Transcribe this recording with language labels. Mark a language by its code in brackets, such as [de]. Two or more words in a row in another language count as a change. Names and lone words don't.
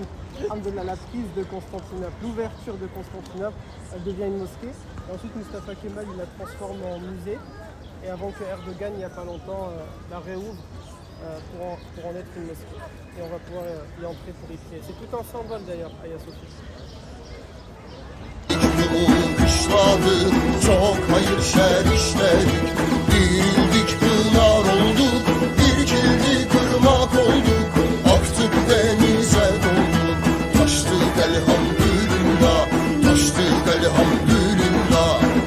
[fr] Alhamdoulilah, la prise de Constantinople, l'ouverture de Constantinople, elle devient une mosquée. Et ensuite Mustafa Kemal il la transforme en musée. Et avant que Erdogan, il n'y a pas longtemps, la réouvre pour en être une mosquée. Et on va pouvoir y entrer pour y prier. C'est tout un symbole d'ailleurs, Hagia Sophia. [tr] Kışladık, çok hayır şer işledik. Dirildik, pınar olduk, irkildik, ırmak olduk. Aktık denize dolduk, taştık elhamdülillah, taştık elhamdülillah.